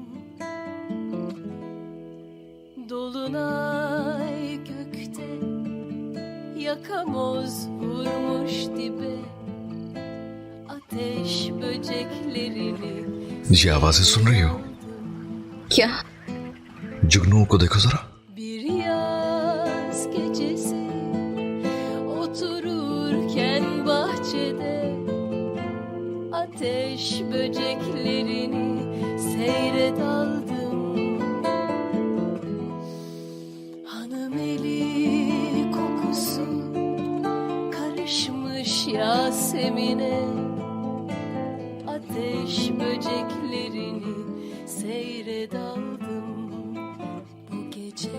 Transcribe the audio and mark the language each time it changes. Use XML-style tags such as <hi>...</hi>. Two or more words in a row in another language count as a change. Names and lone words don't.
<tr>Dolunay gökte yakamoz vurmuş dibe, ateş böceklerini</tr> <hi>ये आवाजें सुन रही हो? क्या? जुगनुओं को देखो जरा।</hi> <tr>bir yaz gecesi otururken bahçede ateş böceklerini seyre daldım. Hanım eli kokusu karışmış Yasemin'e, ateş böceklerini seyre daldım bu gece.</tr>